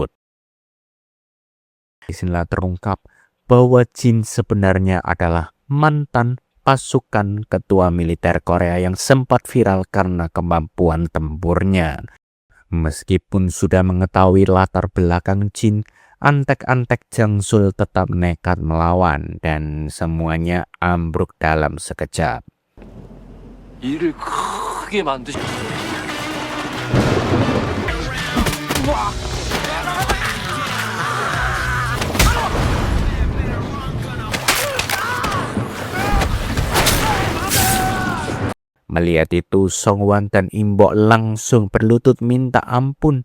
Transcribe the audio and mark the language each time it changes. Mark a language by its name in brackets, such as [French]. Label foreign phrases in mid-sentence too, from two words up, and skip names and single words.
[Indonesian] Disinilah terungkap bahwa Jin sebenarnya adalah mantan pasukan ketua militer Korea yang sempat viral karena kemampuan tempurnya. Meskipun sudah mengetahui latar belakang Jin, antek-antek Jang Sul tetap nekat melawan dan semuanya ambruk dalam sekejap. [Korean] 일을 크게 만드시. [Indonesian] Melihat itu, Song Won dan Im Bo langsung berlutut minta ampun.